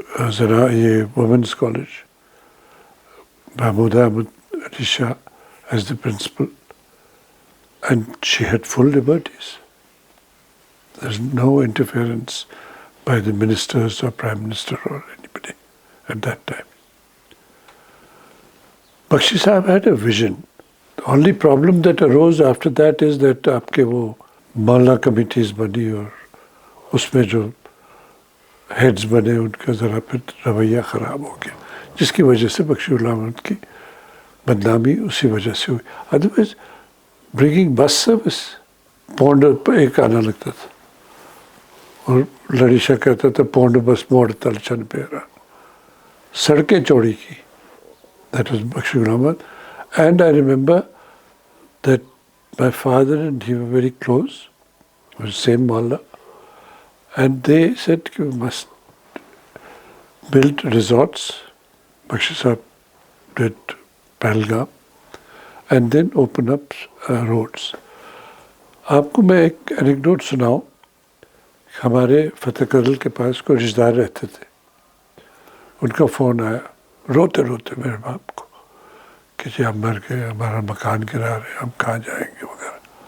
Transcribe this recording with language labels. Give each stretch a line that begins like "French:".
English: Zara, ye women's college, Mahmooda Ahmad Ali Shah as the principal, and she had full liberties. There's no interference by the ministers or prime minister or anybody at that time. Bakshi Sahab had a vision. The only problem that arose after that is that
Hindi: आपके वो मौला committees बनी और उसमें जो heads बने उनका ज़रा फिर रवैया ख़राब हो गया, जिसकी वजह से बख्शी गुलाम अहमद की बदनामी उसी वजह से हुई.
English: otherwise bringing bus service
Hindi: pond पर एक आना लगता था और लड़ीशा कहता था पौंड बस मोड़ तल छन पेरा. सड़कें चौड़ी की.
English: That was Bakshi Ghulam Ahmad. And I remember that my father and he were very close. It was the same Malla. And they said we must build resorts. Bakshi Sahab did Pahalgam. And then open up roads.
Hindi: आपको मैं एक anecdote सुनाऊं. हमारे फतेह करल के पास कोई रिश्तेदार रहते थे. उनका फ़ोन आया रोते रोते मेरे बाप को कि जी हम मर गए, हमारा मकान गिरा रहे, हम कहाँ जाएंगे वगैरह.